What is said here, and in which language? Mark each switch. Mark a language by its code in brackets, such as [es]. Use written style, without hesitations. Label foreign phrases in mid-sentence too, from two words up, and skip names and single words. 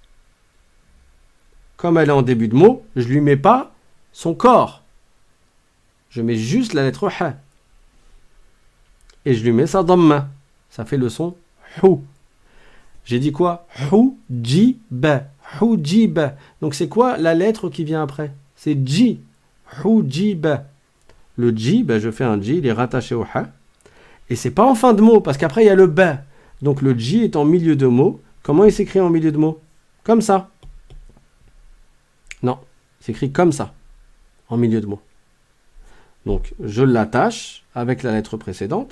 [fr] Comme elle est en début de mot, je ne lui mets pas son corps. Je mets juste la lettre ha. Et je lui mets sa damma. Ça fait le son hu. J'ai dit quoi? Hujiba. Hujiba. Donc c'est quoi la lettre qui vient après? C'est ji. Hujiba. Le ji, je fais un ji, il est rattaché au ha. Et c'est pas en fin de mot, parce qu'après il y a le ba. Donc le ji est en milieu de mot. Comment il s'écrit en milieu de mot? Comme ça. Non, il s'écrit comme ça, en milieu de mot. Donc je l'attache avec la lettre précédente.